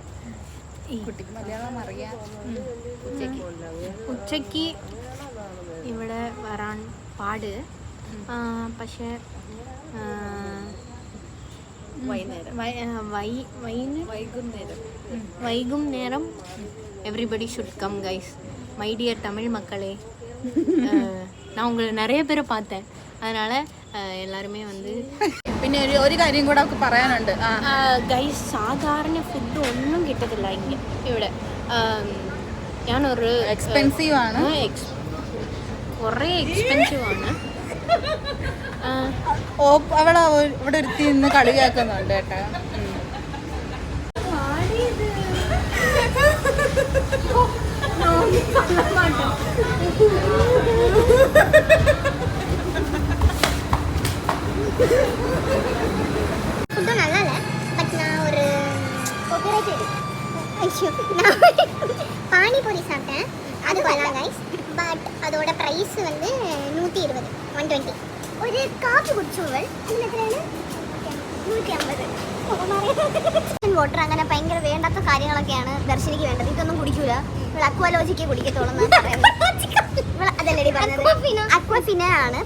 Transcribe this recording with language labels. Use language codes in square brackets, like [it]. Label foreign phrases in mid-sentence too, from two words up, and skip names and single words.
[ml] കുട്ടിക്ക് മലയാളം അറിയാം. ഉച്ചയ്ക്ക് ഇവിടെ വരാൻ പാട്, പക്ഷേ വൈകുന്നേരം [en] everybody should come guys, my dear [ta] தமிழ் மக்களே. நான் உங்களை நிறைய பேரை பார்த்தேன், அதனால் எல்லாருமே வந்து [ml] പിന്നെ ഒരു കാര്യം കൂടെ അവർക്ക് പറയാനുണ്ട്. ഗൈസ് സാധാരണ ഫുഡ് ഒന്നും കിട്ടത്തില്ല ഇവിടെ. ഞാനൊരു എക്സ്പെൻസീവ് ആണ്, കുറേ എക്സ്പെൻസീവ് ആണ്. അവളെ ഇവിടെ ഒരുത്തി നിന്ന് കളിയാക്കുന്നുണ്ട് കേട്ടോ. [ta] ஃபுட்டு நல்லா இல்லை, பட் நான் ஒரு பானிபூரி சாப்பிட்டேன். அது கொள்ளலாம் கைஸ், பட் அதோட ப்ரைஸ் வந்து 120, 120. [ml] ഒരു കാപ്പി കുടിച്ചു ഇവൾ, അതിന് എത്രയാണ്? 150. വാട്ടർ അങ്ങനെ ഭയങ്കര വേണ്ടാത്ത കാര്യങ്ങളൊക്കെയാണ് ദർശനിക്ക് വേണ്ടത്. ഇതൊന്നും കുടിക്കൂല, ഇവൾ അക്വാലോജിക്ക് കുടിക്കത്തോളം ഇവൾ അതല്ലേ പറഞ്ഞത്, അക്വഫിന ആണ്.